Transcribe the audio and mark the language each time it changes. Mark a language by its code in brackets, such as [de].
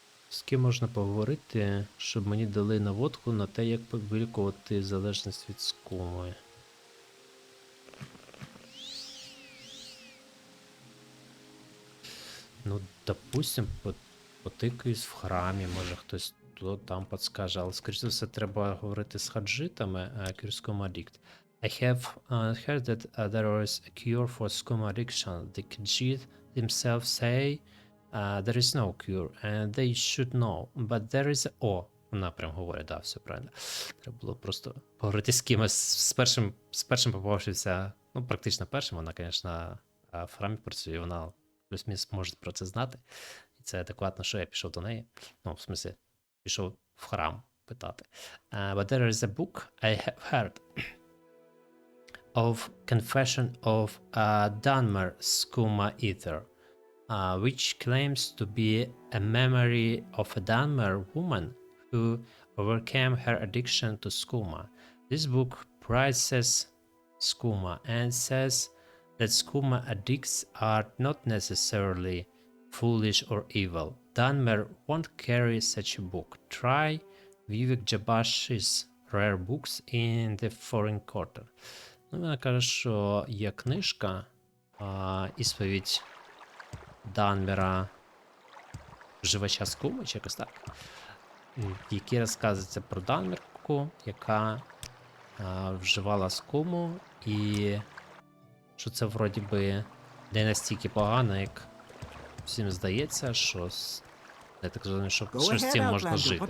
[uk] З ким можна поговорити, щоб мені дали наводку на те, як вилікувати залежність від скуми. Ну, допустим, потикаюсь в храмі, може хтось там підскаже, але, скоріше за все, треба говорити з хаджитами, Skooma addict. [en] I have heard that there is a cure for skooma addiction. The Khajiit themselves say there is no cure, and they should know, but there is a... [uk] О, вона прям говорить, да, все правильно. Треба було просто поговорити з кимось, з першим попавшися, ну, практично першим, вона, звісно, в храмі працює, вона плюс-мінус може про це знати. І це адекватно, що я пішов до неї. Ну, в смысле, пішов в храм питати. [en] But there is a book I have heard of Confession of Dunmer Skooma Eater, which claims to be a memory of a Dunmer woman who overcame her addiction to skooma. This book praises skooma and says that skooma addicts are not necessarily foolish or evil. Dunmer won't carry such a book. Try Vivek Jabash's rare books in the foreign quarter. [uk] Ну, вона каже, що є книжка, ісповідь Данмера, вживача скуми, чи якось так, в якій розказується про Данмерку, яка вживала скуму, і що це вроді би не настільки погано, як всім здається, що я так розумію, що з цим можна жити.